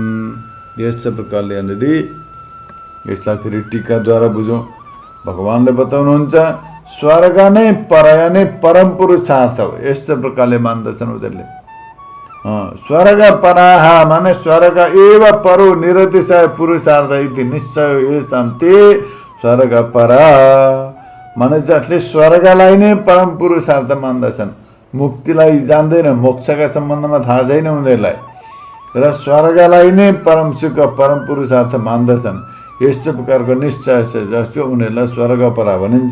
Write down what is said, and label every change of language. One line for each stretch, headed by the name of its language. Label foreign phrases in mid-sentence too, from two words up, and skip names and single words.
Nepali: यस प्रकारले यहाँनिर यसलाई फेरि टीकाद्वारा बुझौँ। भगवानले बताउनुहुन्छ, स्वर्ग नै पराय नै परम पुरुषार्थ हो। यस्तो प्रकारले मान्दछन् उनीहरूले।
Sanskrit: स्वर्ग पराह
Nepali: माने
Sanskrit: स्वर्ग एव परो निरतिशय पुरुषार्थ इति निश्चय येषां ते
Nepali: स्वर्ग परा माने जसले स्वर्गलाई नै परम पुरुषार्थ मान्दछन्, मुक्तिलाई जान्दैन, मोक्षका सम्बन्धमा थाहा छैन उनीहरूलाई, र स्वर्गलाई नै परम सुख परम पुरुषार्थ मान्दछन्। यस्तो प्रकारको निश्चय छ जसको उनीहरूलाई स्वर्ग परा भनिन्छ।